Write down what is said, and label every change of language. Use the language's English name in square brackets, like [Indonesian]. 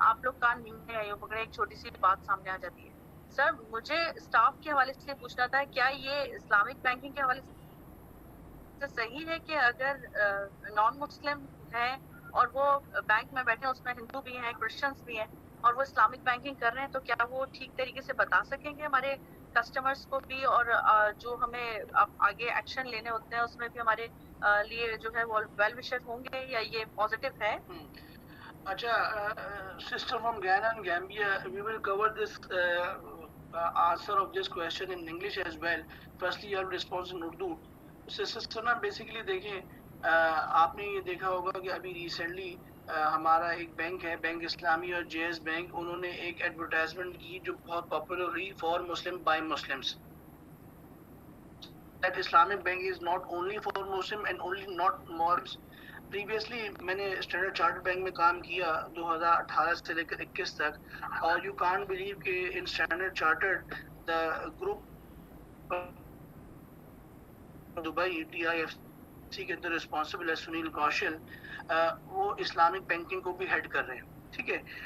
[Urdu] آپ لوگ کان نہیں آئے ہو مگر ایک چھوٹی سی بات سامنے آ جاتی ہے. سر مجھے اسٹاف کے حوالے سے پوچھنا تھا, کیا یہ اسلامک بینکنگ کے حوالے سے صحیح ہے کہ اگر نان مسلم ہیں اور وہ بینک میں بیٹھے ہیں, اس میں ہندو بھی ہیں, کرسچنس بھی ہیں, اور وہ اسلامک بینکنگ کر رہے ہیں, تو کیا وہ ٹھیک طریقے سے بتا سکیں گے ہمارے کسٹمرز کو بھی, اور جو ہمیں آگے ایکشن لینے ہوتے ہیں اس میں بھی ہمارے لیے جو ہے وہ ویل وشر ہوں گے, یا یہ پازیٹیو ہے؟ [English] اچھا, sister from Ghana and Gambia, we will cover this answer of this question in English as well. Firstly, your response in Urdu. [Urdu] Sister نا basically دیکھیں, آپ نے یہ دیکھا ہوگا کہ ابھی ریسنٹلی ہمارا ایک بینک ہے, بینک اسلامی اور جے ایس بینک, انہوں نے ایک ایڈورٹائزمنٹ کی جو بہت پاپولر ہوئی, [English] For Muslim by Muslims. That Islamic bank is not only for Muslim and only not Muslims. [Urdu] Previously میں نے اسٹینڈرڈ چارٹرڈ بینک میں کام کیا 2018 سے لے کر 21 تک, اور [English] you can't believe [Urdu] کہ ان standard chartered the group Dubai T I F C کے اندر ریسپانسبل ہے سنیل کوشل, وہ اسلامک بینکنگ کو بھی ہیڈ کر رہے ہیں. ٹھیک ہے.